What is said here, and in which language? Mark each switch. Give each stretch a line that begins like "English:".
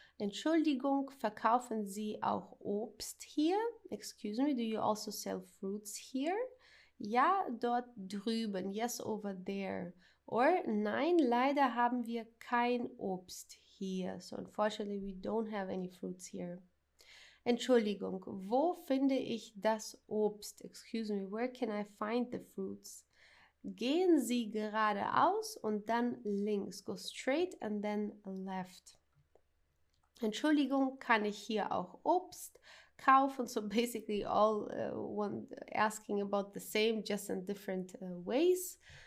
German: Entschuldigung, verkaufen Sie auch Obst hier?
English: Excuse me, do you also sell fruits here?
German: Ja, dort drüben.
English: Yes, over there.
German: Or nein, leider haben wir kein Obst hier.
English: So unfortunately, we don't have any fruits here.
German: Entschuldigung, wo finde ich das Obst?
English: Excuse me, where can I find the fruits?
German: Gehen Sie geradeaus und dann links.
English: Go straight and then left.
German: Entschuldigung, kann ich hier auch Obst kaufen?
English: So basically all one asking about the same, just in different ways.